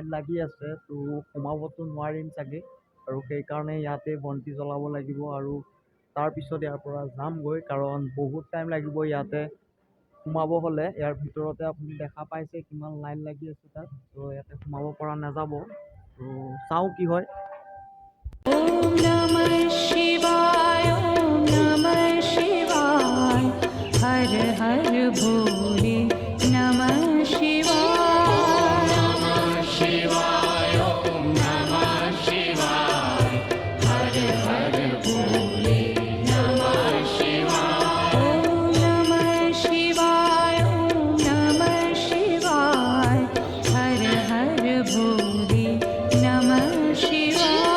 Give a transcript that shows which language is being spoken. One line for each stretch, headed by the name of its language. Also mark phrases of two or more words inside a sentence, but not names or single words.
Assamese: লাগি আছে, তো সোমাবতো নোৱাৰিম চাগে আৰু সেইকাৰণে ইয়াতে বন্তি জ্বলাব লাগিব আৰু তাৰপিছত ইয়াৰ পৰা যামগৈ, কাৰণ বহুত টাইম লাগিব ইয়াতে সোমাব হ'লে। ইয়াৰ ভিতৰতে আপুনি দেখা পাইছে কিমান লাইন লাগি আছে তাত। ত' ইয়াতে সোমাব পৰা নাযাব। ত' চাওঁ কি হয়।
Sanskrit: ॐ नमः शिवाय, ॐ नमः शिवाय, हर हर भोले नमः शिवाय, नमः शिवाय, ॐ नमः शिवाय, हर हर भोले नमः शिवाय, ॐ नमः शिवाय, ॐ नमः शिवाय, हर हर भोले नमः शिवाय.